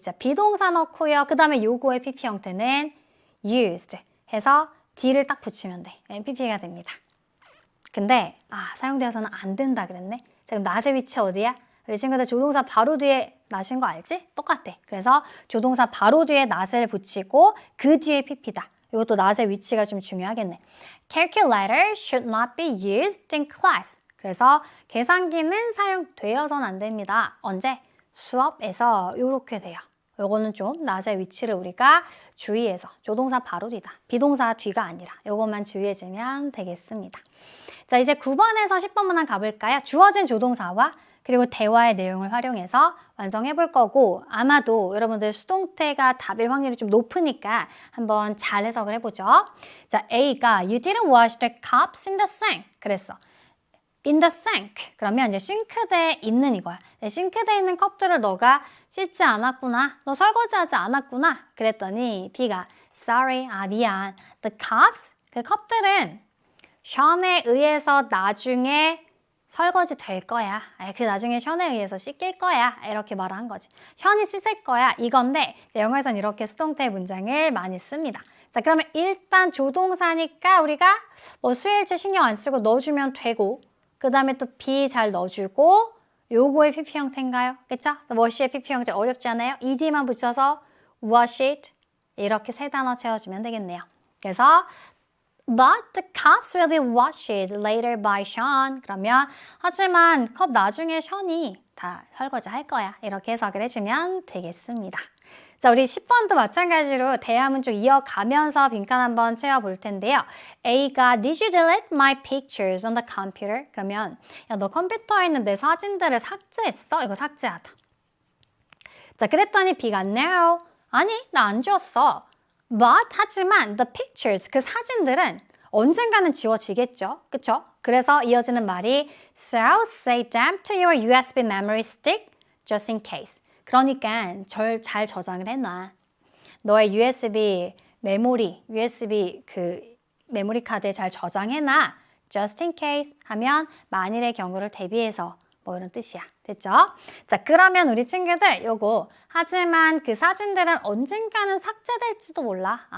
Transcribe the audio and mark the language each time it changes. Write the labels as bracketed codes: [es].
[ko] 자, 비동사 넣고요. 그 다음에 요거의 pp 형태는 used 해서 d를 딱 붙이면 돼. pp가 됩니다. 근데 사용되어서는 안 된다 그랬네. 자, 그럼 not의 위치 어디야? 우리 친구들 조동사 바로 뒤에 not인 거 알지? 똑같아. 그래서 조동사 바로 뒤에 not을 붙이고 그 뒤에 pp다. 이것도 not의 위치가 좀 중요하겠네. [en] Calculator should not be used in class. [ko] 그래서 계산기는 사용되어서는 안 됩니다. 언제? 수업에서 이렇게 돼요. 요거는 좀 not의 위치를 우리가 주의해서 조동사 바로 뒤다. 비동사 뒤가 아니라 요것만 주의해주면 되겠습니다. 자, 이제 9번에서 10번 문항 가볼까요? 주어진 조동사와 그리고 대화의 내용을 활용해서 완성해 볼 거고 아마도 여러분들 수동태가 답일 확률이 좀 높으니까 한번 잘 해석을 해보죠. [en] 자, A가 You didn't wash the cups in the sink. 그랬어. In the sink. [ko] 그러면 이제 싱크대에 있는 이거야. 싱크대에 있는 컵들을 너가 씻지 않았구나. 너 설거지하지 않았구나. 그랬더니 B가 [en] Sorry, [ko] 미안. [en] The cups, [ko] 그 컵들은 션에 의해서 나중에 설거지 될 거야. 그 나중에 션에 의해서 씻길 거야. 이렇게 말을 한 거지. 션이 씻을 거야. 이건데 이제 영어에서는 이렇게 수동태 문장을 많이 씁니다. 자, 그러면 일단 조동사니까 우리가 뭐 수일치 신경 안 쓰고 넣어주면 되고 그 다음에 또 be 잘 넣어주고 요거의 PP 형태인가요? 그쵸? wash의 PP 형태 어렵지 않아요? ed만 붙여서 wash it 이렇게 세 단어 채워주면 되겠네요. [en] 그래서 But the cups will be washed later by Sean. [ko] 그러면 하지만 컵 나중에 션이 다 설거지 할 거야. 이렇게 해석을 해주면 되겠습니다. 자, 우리 10번도 마찬가지로 대화문 쭉 이어가면서 빈칸 한번 채워볼 텐데요. [en] A가 Did you delete my pictures on the computer? [ko] 그러면 야, 너 컴퓨터에 있는 내 사진들을 삭제했어? 이거 삭제하다. 자, 그랬더니 B가 No. 아니, 나 안 지웠어. But 하지만 [en] the pictures, [ko] 그 사진들은 언젠가는 지워지겠죠. 그쵸? [en] 그래서 이어지는 말이 So save them to your USB memory stick just in case. [ko] 그러니까 잘 저장을 해놔. 너의 USB 메모리, USB 그 메모리 카드에 잘 저장해놔. [en] Just in case [ko] 하면 만일의 경우를 대비해서 뭐 이런 뜻이야. 됐죠? 자, 그러면 우리 친구들 요거 하지만 그 사진들은 언젠가는 삭제될지도 몰라.